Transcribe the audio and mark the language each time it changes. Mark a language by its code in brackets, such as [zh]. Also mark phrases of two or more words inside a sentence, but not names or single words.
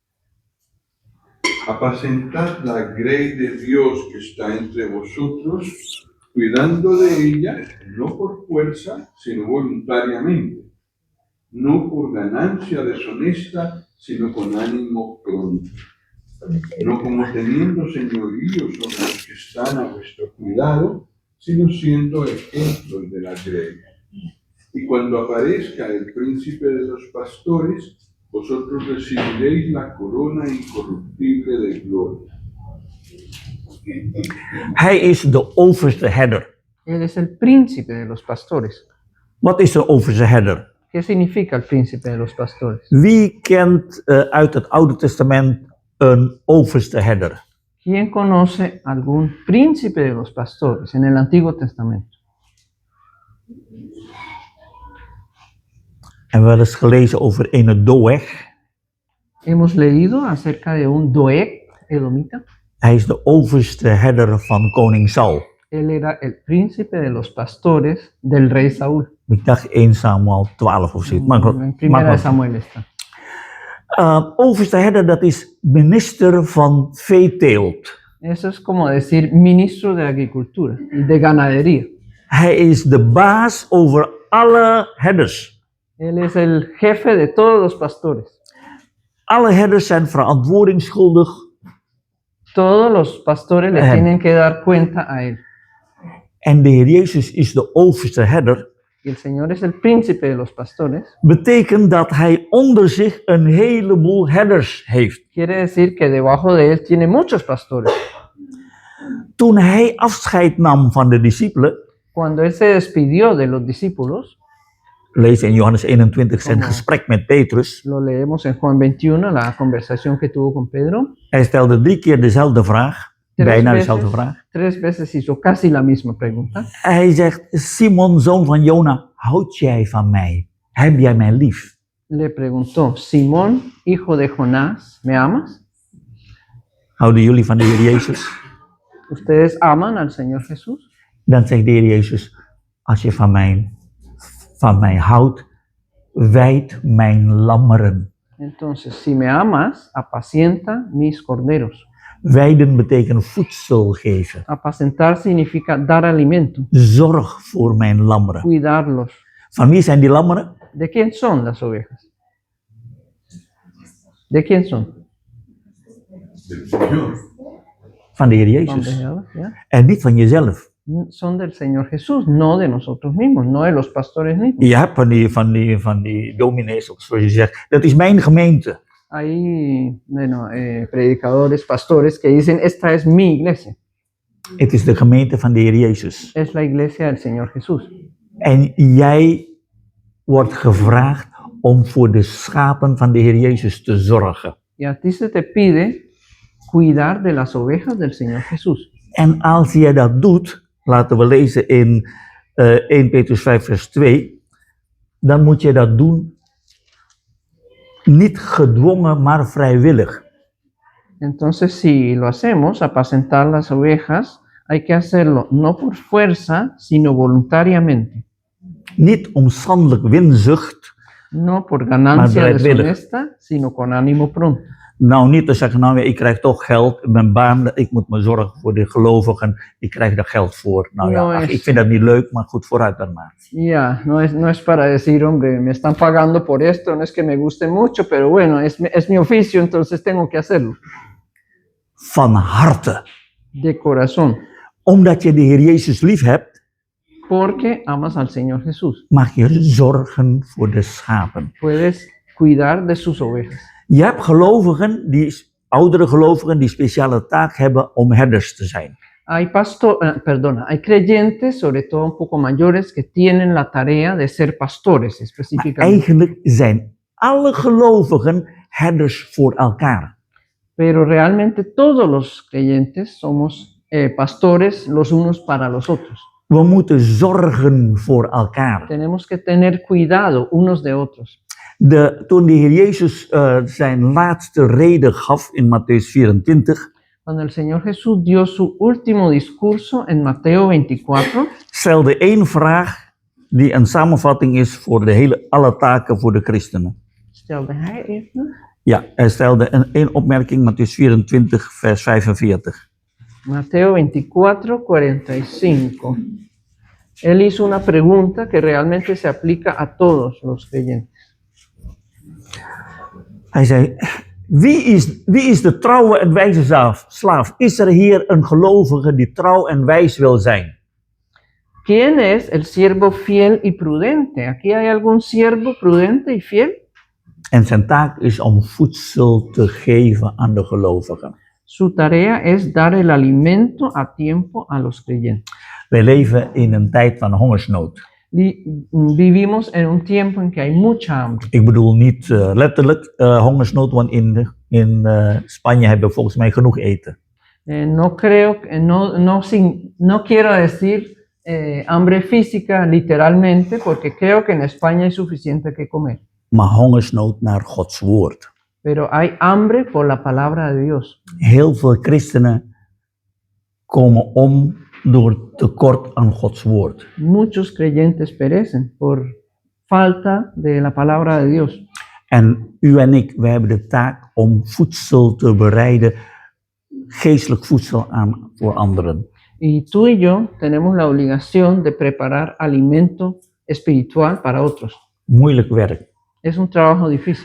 [es] Apacentad la grey de Dios que está entre vosotros, cuidando de ella, no por fuerza, sino voluntariamente, no por ganancia deshonesta, sino con ánimo pronto, no como teniendo señorío sobre los que están a vuestro cuidado, sino siendo ejemplos de la grey. Y cuando aparezca el príncipe de los pastores, vosotros recibiréis la corona incorruptible de gloria. [nl] Hij is de overste herder. [es] Él es el príncipe de los pastores. [nl] Wat is de overste herder? [es] ¿Qué significa el príncipe de los pastores? [nl] Wie kent uit het Oude Testament een overste herder? [es] ¿Quién conoce algún príncipe de los pastores en el Antiguo Testamento? [nl] En we hebben eens gelezen over een Doeg. [es] Hemos leído acerca de un Doeg edomita. [nl] Hij is de overste herder van koning Saul. [es] Él era el príncipe de los pastores del rey Saúl. [nl] Ik dacht 1 Samuel 12 of zoiets. [es] En primera de Samuel está. [nl] Overste herder, dat is minister van veeteelt. [es] Eso es como decir ministro de agricultura y de ganadería. [nl] Hij is de baas over alle herders. [es] Él es el jefe de todos los pastores. [nl] Alle herders zijn verantwoordingsschuldig. [es] Todos los pastores le tienen que dar cuenta a él. [nl] En de Heer Jezus is de overste herder. [es] Y el Señor es el príncipe de los pastores. [nl] Betekent dat hij onder zich een heleboel herders heeft. [es] Quiere decir que debajo de él tiene muchos pastores. [nl] Toen hij afscheid nam van de discipelen, [es] Cuando él se despidió de los discípulos, [nl] lees in Johannes 21 zijn [es] Como- [nl] gesprek met Petrus. [es] lo leemos en Juan 21, la conversación que tuvo con Pedro. [nl] Hij stelde 3 keer dezelfde vraag, bijna dezelfde vraag. [es] 3 veces hizo casi la misma pregunta. [nl] Hij zegt, Simon, zoon van Jona, houd jij van mij? Heb jij mij lief? [es] Le preguntó, Simón, hijo de Jonás, ¿me amas? [nl] Houden jullie van de Heer Jezus? [es] ¿Ustedes aman al Señor Jesús? [nl] Dan zegt de Heer Jezus, als je van mij houdt, wijd mijn lammeren. [es] Entonces, si me amas, apacienta mis corderos. [nl] Wijden betekent voedsel geven. [es] Apacentar significa dar alimento, [nl] Zorg voor mijn lammeren. [es] cuidarlos. [nl] Van wie zijn die lammeren? [es] ¿De quién son las ovejas? ¿De quién son? Del Señor. [nl] Van de Heer [es] Son de [nl] Jezus. [es] Jehová, ¿ya? [nl] En niet van jezelf. [es] Son del Señor Jesús, no de nosotros mismos, no de los pastores mismos. [nl] Je hebt van die dominees, of zoals je zegt, dat is mijn gemeente. [es] Hay predicadores, pastores que dicen, esta es mi iglesia, [nl] Het is de gemeente van de Heer Jezus. [es] es la iglesia del Señor Jesús. [nl] En jij wordt gevraagd om voor de schapen van de Heer Jezus te zorgen. [es] Y a ti se te pide cuidar de las ovejas del Señor Jesús. [nl] En als jij dat doet, laten we lezen in 1 Petrus 5 vers 2, dan moet je dat doen niet gedwongen, maar vrijwillig. [es] Entonces, si lo hacemos, apacentar las ovejas, hay que hacerlo no por fuerza, sino voluntariamente. [nl] Niet omstandelijk winzucht. [es] No por ganancia [nl] Maar bereidwillig. [es] deshonesta, sino con ánimo pronto. [nl] Nou, niet te zeggen, nou ja, ik krijg toch geld, mijn baan, ik moet me zorgen voor de gelovigen, ik krijg daar geld voor. Nou ja, [es] No [nl] ach, [es] es- [nl] ik vind dat niet leuk, maar goed, vooruit dan maar. [es] Ya, no es para decir, hombre, me están pagando por esto, no es que me guste mucho, pero bueno, es mi oficio, entonces tengo que hacerlo. [nl] Van harte. [es] De corazón, [nl] Omdat je de Heer Jezus lief hebt, [es] porque amas al Señor Jesús. [nl] mag je zorgen voor de schapen. [es] Puedes cuidar de sus ovejas. [nl] Je hebt gelovigen, oudere gelovigen, die speciale taak hebben om herders te zijn. [es] Hay hay creyentes, sobre todo un poco mayores, que tienen la tarea de ser pastores [nl] Maar [es] específicamente. [nl] eigenlijk zijn alle gelovigen herders voor elkaar. [es] Pero realmente todos los creyentes somos pastores los unos para los otros. [nl] We moeten zorgen voor elkaar. [es] Tenemos que tener cuidado unos de otros. [nl] Toen de Heer Jezus zijn laatste reden gaf in Mattheüs 24, [es] Cuando el Señor Jesús dio su último discurso en Mateo 24, [nl] stelde één vraag die een samenvatting is voor alle taken voor de christenen. stelde hij even, Ja, hij stelde één opmerking, Mattheüs 24, vers 45. [es] Mateo 24, 45. Él hizo una pregunta que realmente se aplica a todos los creyentes. [nl] Hij zei, wie is de trouwe en wijze slaaf? Is er hier een gelovige die trouw en wijs wil zijn? [es] ¿Quién es el siervo fiel y prudente? ¿Aquí hay algún siervo prudente y fiel? [nl] En zijn taak is om voedsel te geven aan de gelovigen. [es] Su tarea es dar el alimento a tiempo a los creyentes. [nl] Wij leven in een tijd van hongersnood. [es] Vivimos en un tiempo en que hay mucha hambre. [nl] Ik bedoel niet letterlijk hongersnood, want in Spanje hebben we volgens mij genoeg eten. [es] No quiero decir hambre física, literalmente, porque creo que en España hay suficiente que comer. [nl] maar hongersnood naar Gods woord. [es] Pero hay hambre por la palabra de Dios. [nl] Heel veel christenen komen om door tekort aan Gods woord. [es] Muchos creyentes perecen por falta de la palabra de Dios. [nl] En u en ik, wij hebben de taak om voedsel te bereiden, geestelijk voedsel voor anderen. [es] Y tú y yo tenemos la obligación de preparar alimento espiritual para otros. [nl] Moeilijk werk. [es] Es un trabajo difícil.